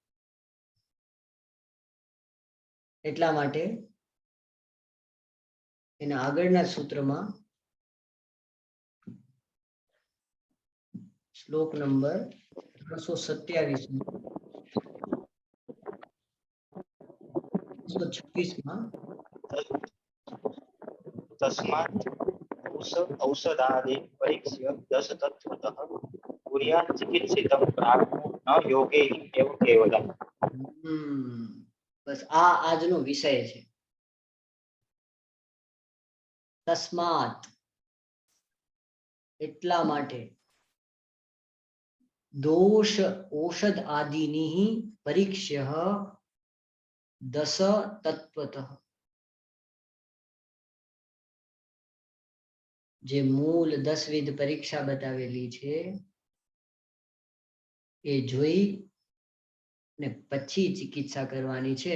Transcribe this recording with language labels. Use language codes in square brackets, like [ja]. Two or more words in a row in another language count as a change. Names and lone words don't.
[gu] એટલા માટે એના આગળના સૂત્રમાં શ્લોક નંબર 327 126 [sa] तस्मात् औषधादि परीक्ष्य 10 तत्त्वतः कुर्यात् चिकित्सितं प्राज्ञो न योगे एव केवलम्. [gu] બસ આ આજનો વિષય છે. તસ્માત એટલા માટે, દોષ ઔષધ આદિની [sa] परीक्ष्य 10 तत्त्वतः, [gu] જે મૂળ 10 વિધ પરીક્ષા બતાવેલી છે એ જોઈ ને પછી ચિકિત્સા કરવાની છે.